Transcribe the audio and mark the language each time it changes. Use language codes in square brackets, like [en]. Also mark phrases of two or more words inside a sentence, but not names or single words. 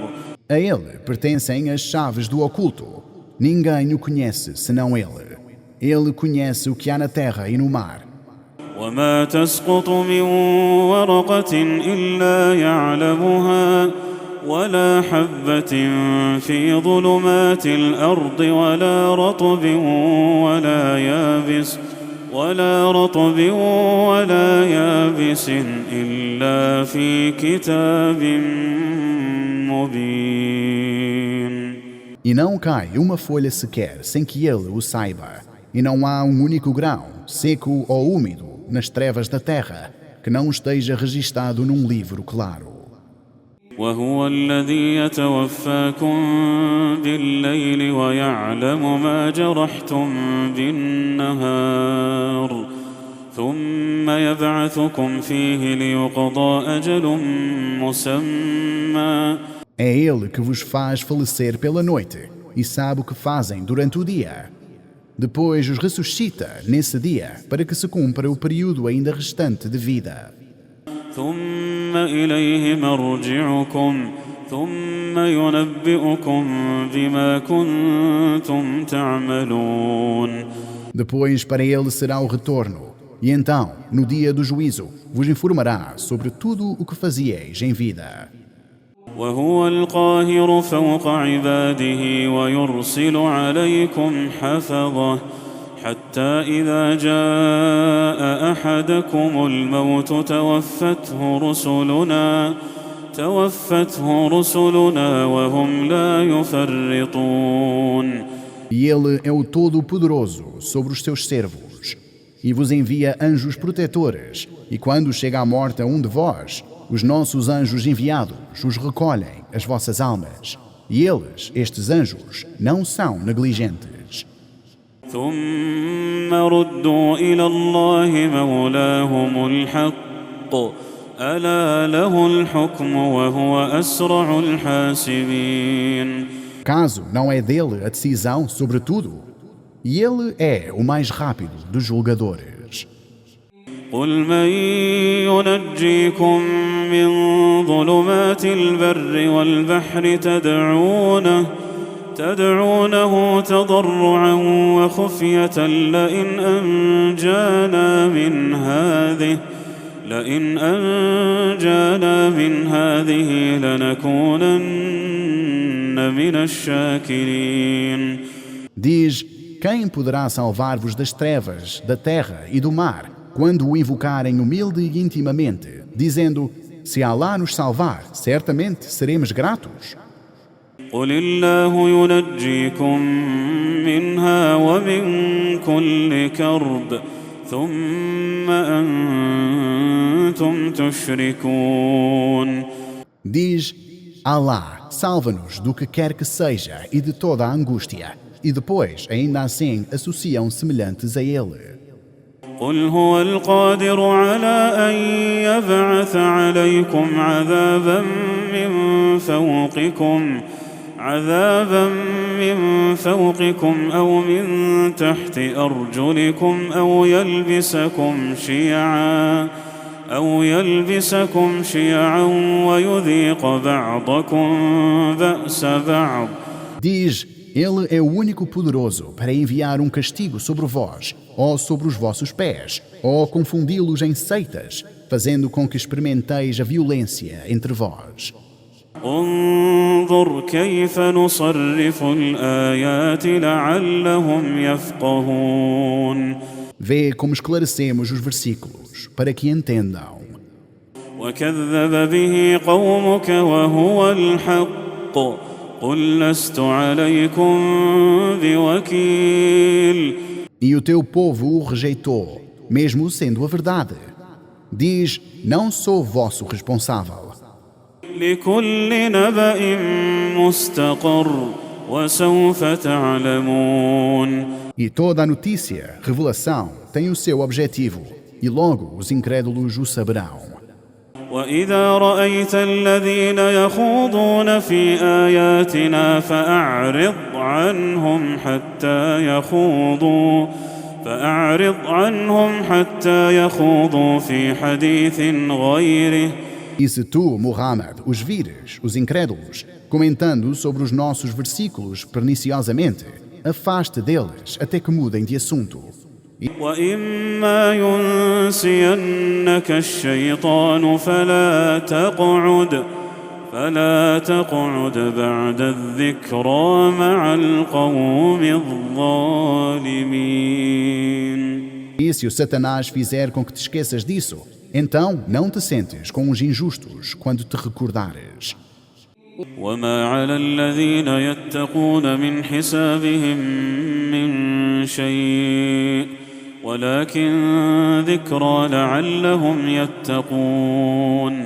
[pt] A ele pertencem as chaves do oculto. Ninguém o conhece senão ele. Ele conhece o que há na terra e no mar. [ar] وما تسقط من ورقة إلا يعلمها ولا حبة في ظلمات الأرض ولا رطب ولا يابس إلا في كتاب مبين. [pt] E não cai uma folha sequer sem que ele o saiba. E não há um único grão, seco ou úmido, nas trevas da terra, que não esteja registado num livro claro. [ar] وهو الذي يتوفاكم بالليل ويعلم ما جرحتم بالنهار ثم يبعثكم فيه ليقضى أجل مسمى. [pt] É ele que vos faz falecer pela noite e sabe o que fazem durante o dia. Depois os ressuscita nesse dia para que se cumpra o período ainda restante de vida. [ar] ثم إليه مرجعكم ثم ينبئكم بما كنتم تعملون. [pt] Depois para ele será o retorno, e então, no dia do juízo, vos informará sobre tudo o que fazieis em vida. [ar] وهو القاهر فوق عباده ويرسل عليكم حفظه حتى إذا جاء أحدكم الموت توفته رسلنا وهم لا يفرطون. [pt] E ele é o Todo-Poderoso sobre os seus servos, e vos envia anjos protetores, e quando chega a morte a um de vós, os nossos anjos enviados os recolhem as vossas almas, e eles, estes anjos, não são negligentes. [ar] ثم ردوا إلى الله مولاهم الحق ألا له الحكم وهو أسرع الحاسبين. [pt] Caso não é dele a decisão sobre tudo, e ele é o mais rápido dos julgadores. [ar] قل من ينجيكم من ظلمات البر والبحر تدعونه تضرعا وخفية لئن أنجانا من هذه لنكونن من الشاكرين. [pt] Diz: quem poderá salvar-vos das trevas, da terra e do mar, quando o invocarem humilde e intimamente, dizendo: se Allah nos salvar, certamente seremos gratos? [ar] قل الله ينجيكم منها ومن كل كرب ثم أنتم تشركون. [pt] Diz: Allah salva-nos do que quer que seja e de toda a angústia, e depois, ainda assim, associam semelhantes a ele. [ar] قل هو القادر على أن يبعث عليكم عذابا من فوقكم أو من تحت أرجلكم أو يلبسكم شيعا ويذيق بعضكم بأس بعض. [pt] Diz: Ele é o único poderoso para enviar um castigo sobre vós, ou sobre os vossos pés, ou confundi-los em seitas, fazendo com que experimenteis a violência entre vós. [ar] انظر كيف نصرف الآيات لعلهم يفقهون [pt] Vê como esclarecemos os versículos, para que entendam. [ar] وكذب به قومك وهو الحق قل لست عليكم بوكيل. [pt] E o teu povo o rejeitou, mesmo sendo a verdade. Diz, não sou vosso responsável. [ar] لكل نبأ مستقر وسوف تعلمون. [pt] E toda a notícia, revelação, tem o seu objetivo, e logo os incrédulos o saberão. [ar] وإذا رأيت الذين يخوضون في آياتنا فأعرض عنهم حتى يخوضوا في حديث غيره. [pt] E se tu, Muhammad, os vires, os incrédulos, comentando sobre os nossos versículos perniciosamente, afaste deles até que mudem de assunto. [ar] وإما ينسينك الشيطان فلا تقعد بعد الذكرى مع القوم الظالمين. [pt] E se o Satanás fizer com que te esqueças disso, então não te sentes com os injustos quando te recordares. [ar] وما على الذين يتقون من حسابهم من شيء ولكن ذكرى لعلهم يتقون.